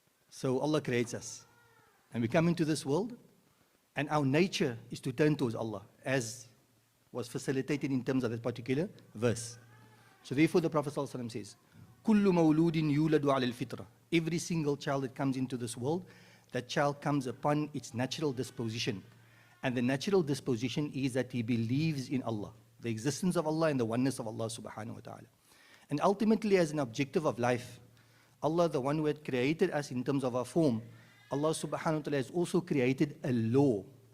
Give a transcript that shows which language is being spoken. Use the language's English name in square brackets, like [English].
[English] So Allah creates us, and we come into this world, and our nature is to turn towards Allah, as was facilitated in terms of that particular verse. So therefore the Prophet ﷺ says, [Arabic] كُلُّ مَوْلُودٍ يُولَدُ عَلَى الْفِطْرَةِ. [English] Every single child that comes into this world, that child comes upon its natural disposition. And the natural disposition is that he believes in Allah, the existence of Allah and the oneness of Allah subhanahu wa ta'ala. And ultimately, as an objective of life, Allah, the one who had created us in terms of our form, Allah subhanahu wa ta'ala has also created a law.